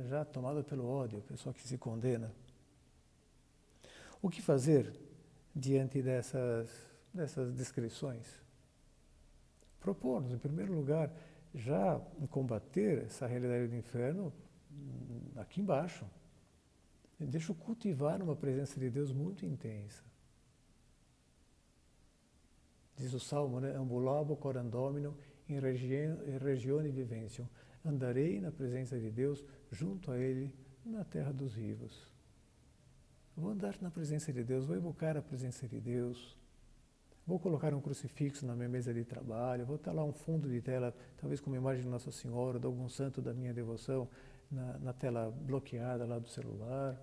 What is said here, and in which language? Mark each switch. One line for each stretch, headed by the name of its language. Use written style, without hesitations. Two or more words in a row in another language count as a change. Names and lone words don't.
Portuguese: Já tomado pelo ódio, a pessoa que se condena. O que fazer diante dessas descrições? propor-nos, em primeiro lugar, já combater essa realidade do inferno aqui embaixo. Deixa eu cultivar uma presença de Deus muito intensa. Diz o Salmo, né?
Latin: Ambulabo coram Domino in regione viventium.
Portuguese: Andarei na presença de Deus, junto a Ele, na terra dos vivos. Vou andar na presença de Deus, vou evocar a presença de Deus. Vou colocar um crucifixo na minha mesa de trabalho, vou ter lá um fundo de tela, talvez com uma imagem de Nossa Senhora, de algum santo da minha devoção, na tela bloqueada lá do celular.